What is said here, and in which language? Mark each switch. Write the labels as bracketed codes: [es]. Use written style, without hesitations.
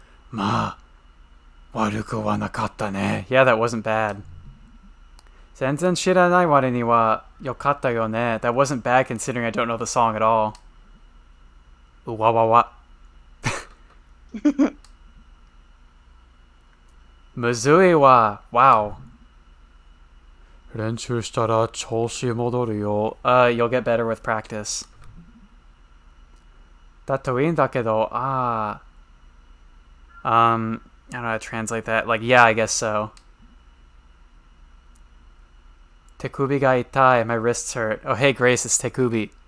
[ja] まあ、悪くはなかったね. [en] Yeah, that wasn't bad. [ja] 全然知らない割には良かったよね. [en] That wasn't bad considering I don't know the song at all. うわわわ. [ja] むずいわ. [en] Wow. [ja] 練習したら調子戻るよ. [en] You'll get better with practice. [ja] だといいんだけど, [en] I don't know how to translate that. Like, yeah, I guess so. [ja] 手首が痛い. [en] My wrists hurt. Oh, hey, Grace, it's 手首.